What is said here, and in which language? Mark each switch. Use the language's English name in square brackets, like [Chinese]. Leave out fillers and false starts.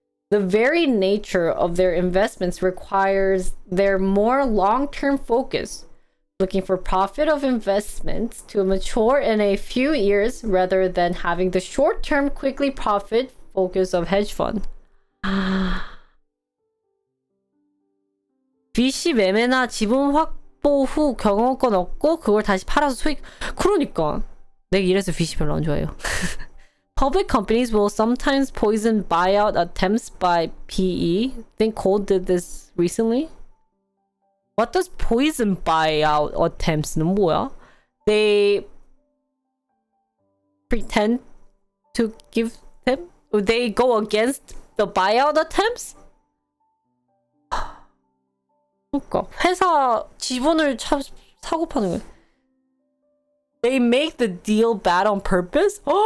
[English] The very nature of their investments requires their more long-term focus, looking for profit of investments to mature in a few years rather than having the short-term quickly profit focus of hedge fund. [Korean] VC 매매나 지분 확보 후 경영권 얻고 그걸 다시 팔아서 수익. 그러니까 내가 이래서 VC 별로 안 좋아해요. [English] Public companies will sometimes poison buyout attempts by PE. I think Cole did this recently. What does poison buyout attempts [Korean] 는 뭐야? [English] They pretend to give them? They go against the buyout attempts? [Korean] 그러니까 회사 지분을 사고 파는 거야. [English] They make the deal bad on purpose?